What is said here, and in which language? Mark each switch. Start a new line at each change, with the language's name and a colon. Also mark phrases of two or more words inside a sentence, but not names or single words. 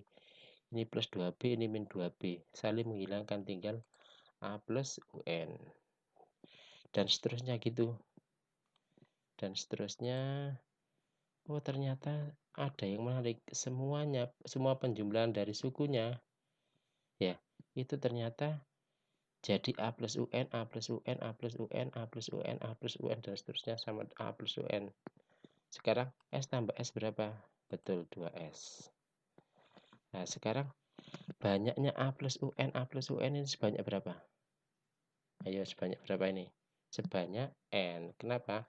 Indonesian: Ini plus 2B, ini min 2B. Saling menghilangkan, tinggal A plus UN. Dan seterusnya gitu. Dan seterusnya. Oh, ternyata ada yang menarik. Semua penjumlahan dari sukunya ya, itu ternyata jadi A plus UN, A plus UN, A plus UN, A plus UN, A plus UN, dan seterusnya sama A plus UN. Sekarang S tambah S berapa? Betul, 2S. Nah, sekarang banyaknya A plus UN, A plus UN ini sebanyak berapa? Ayo, sebanyak berapa ini? Sebanyak N. Kenapa?